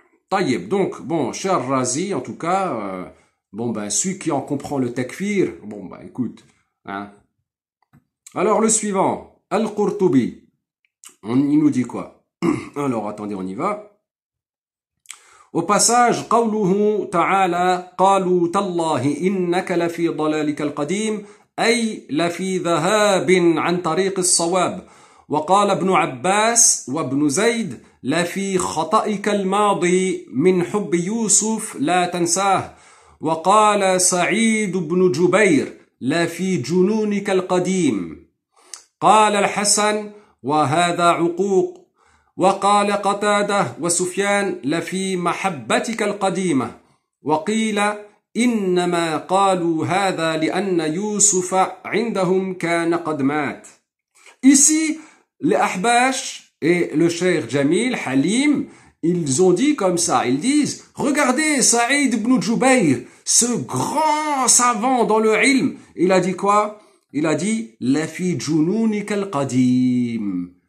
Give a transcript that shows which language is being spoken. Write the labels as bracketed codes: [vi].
[fr] Taïeb, donc, bon, cher Razi, en tout cas, bon, ben, celui qui en comprend le takfir, bon, ben, écoute, hein. Alors, le suivant, Al-Qurtubi, il nous dit quoi? Alors, attendez, on y va. Au passage, [ar] قوله تعالى قالوا تالله إنك لفي ضلالك القديم أي لفي ذهاب عن طريق الصواب وقال ابن عباس وابن زيد لفي خطئك الماضي من حب يوسف لا تنساه وقال سعيد بن جبير لفي جنونك القديم قال الحسن وهذا عقوق وقال قتادة وسفيان لفي محبتك القديمة وقيل إنما قالوا هذا لأن يوسف عندهم كان قد مات. [fr] Ici, les Ahbash et le Cheikh Jamil Halim, ils ont dit comme ça, ils disent, regardez Saïd ibn Jubayr, ce grand savant dans le ilm, il a dit quoi? Il a dit, [ar] la fi jununika al-qadim.